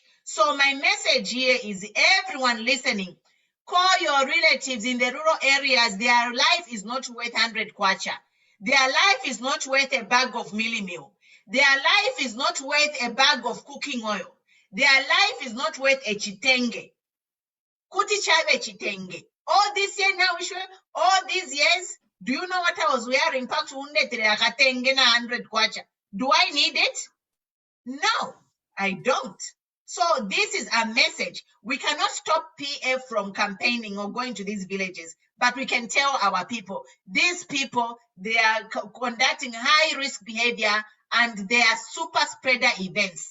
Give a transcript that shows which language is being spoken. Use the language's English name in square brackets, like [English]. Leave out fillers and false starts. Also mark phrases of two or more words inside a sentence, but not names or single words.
[English] So my message here is everyone listening, call your relatives in the rural areas. Their life is not worth 100 kwacha. Their life is not worth a bag of mealie meal. Their life is not worth a bag of cooking oil. Their life is not worth a chitenge. [Bemba] Kuti chave chitenge. [English] All this year now, all these years, do you know what I was wearing? 100 kwacha. Do I need it? No, I don't. So this is a message. We cannot stop PF from campaigning or going to these villages, but we can tell our people, these people, they are conducting high-risk behavior and they are super spreader events.